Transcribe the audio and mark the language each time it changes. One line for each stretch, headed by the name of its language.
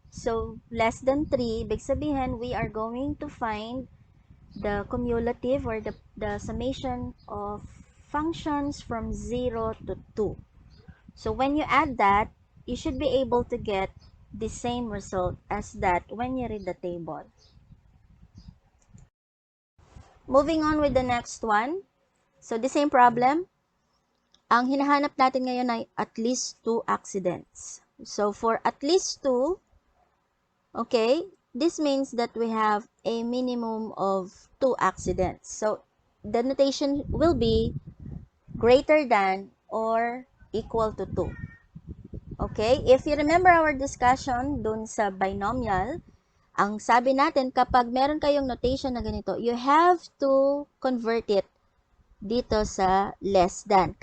English: So, less than 3,
Filipino: ibig sabihin,
English: we are going to find the cumulative or the summation of functions from 0 to 2. So, when you add that, you should be able to get the same result as that when you read the table. Moving on with the next one. So, the same problem.
Filipino: Ang hinahanap natin ngayon ay at least 2 accidents.
English: So, for at least 2, okay, this means that we have a minimum of 2 accidents. So, the notation will be greater than or equal to 2. Okay, if you remember our discussion
Filipino: dun sa
English: binomial,
Filipino: ang sabi natin, kapag meron kayong notation na ganito,
English: you have to convert it
Filipino: dito sa
English: less than.